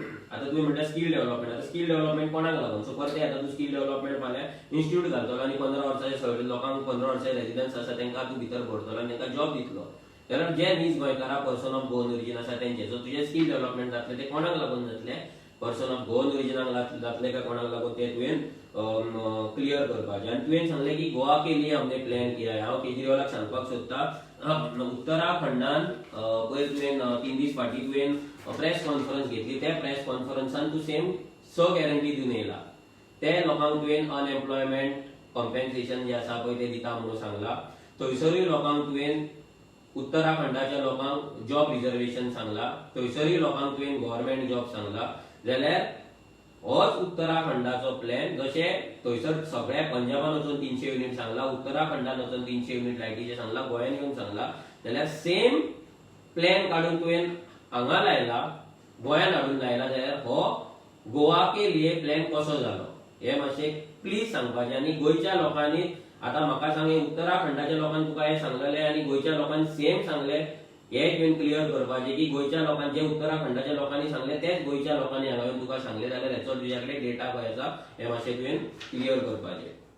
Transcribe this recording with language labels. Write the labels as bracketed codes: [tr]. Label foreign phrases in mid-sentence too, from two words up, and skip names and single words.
[kok] आतां तुवें म्हणटा [en] skill development, [kok] आतां [en] skill development [kok] कोणाक लागून? सो परते आतां तूं [en] skill development [kok] फाल्यां इन्स्टिट्यूट घालतलो आनी 15 वर्साचे लोकांक 15 वर्साचे रेजिडन्स आसा तांकां तूं भितर भरतलो आनी तांकां जॉब दितलो. जाल्यार जे नीज गोंयकारां [en] person of Goan origin [kok] आसा तेंचे जो तुजें [en] skill development [kok] जातलें ते कोणाक लागून जातलें? [en] person of Goan originाक [kok] जातले काय कोणाक लागून ते तुवें क्लियर करपाचें. आनी तुवें सांगलें की [hi] गोवा के लिए हमने प्लॅन किया है. [kok] हांव केजरीवालाक सांगपाक सोदता उत्तराखंडान पयर तुवें 3 दीस फाटीं तुवें [en] press conference [kok] घेतली. त्या प्रेस कॉन्फरन्सान तूं सेम 6 गॅरंटी दिवन येयला. ते लोकांक तुवें [en] unemployment compensation [kok] जे आसा पळय ते दिता म्हणून सांगला. थंयसरूय लोकांक तुवें उत्तराखंडाच्या लोकांक [en] job reservation [kok] सांगला. थंयसरूय लोकांक तुवें [en] government job [kok] सांगला. जाल्यार होच उत्तराखंडाचो प्लॅन. जशें थंयसर सगळ्या पंजाबान वचून 300 युनिट सांगला, उत्तराखंडान वचून 300 युनिट लायटीचे सांगला, गोंयान येवन सांगला. जाल्यार सेम प्लॅन काडून तुवें हांगा लायला, गोंयान हाडून लायला. जाल्यार हो [hi] गोवा के लिए [kok] प्लॅन कसो जालो हे मातशें प्लीज सांगपाचें. आनी गोंयच्या लोकांनी आतां म्हाका सांगे उत्तराखंडाच्या लोकांनी तुका हें सांगलेलें आनी गोंयच्या लोकांनी सेम सांगलें. हे तुवें क्लियर करपाचें की गोंयच्या लोकांनी जे उत्तराखंडाच्या लोकांनी सांगलें तेच गोंयच्या लोकांनी हांगा येवन तुका सांगलें. जाल्यार हेचो तुज्या कडेन डेटा पळय आसा हें मातशें तुवें क्लियर करपाचें.